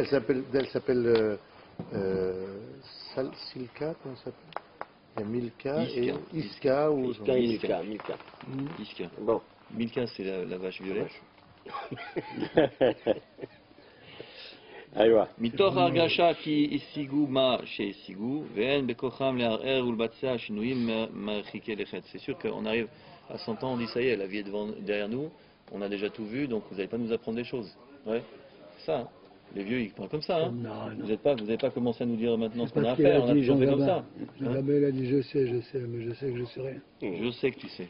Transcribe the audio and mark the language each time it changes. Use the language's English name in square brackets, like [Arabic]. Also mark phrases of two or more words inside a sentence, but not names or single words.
[French] elle s'appelle Silka, comment ça s'appelle? Il y a Milka et Iska ou Milka. Iska. Bon. Milka, c'est la vache violette. Aïwa. [Hebrew] מתוך ההרגשה כי השיגו מה שהשיגו ואין בכוחם לערער ולבצע שינויים מרחיקי לכת. [French] C'est sûr qu'on arrive à 100 ans, on dit ça y est, la vie est derrière nous, on a déjà tout vu, donc vous n'allez pas nous apprendre des choses. Ouais, c'est ça. Hein. Les vieux, ils parlent comme ça. Hein. Non, non. Vous n'avez pas commencé à nous dire maintenant ce C'est qu'on a pas à ce qu'il faire, on a dit toujours Jean fait comme ça. Gabin. Jean Hein. Gabin, il a dit je sais, mais je sais que je sais rien. Je sais que tu sais.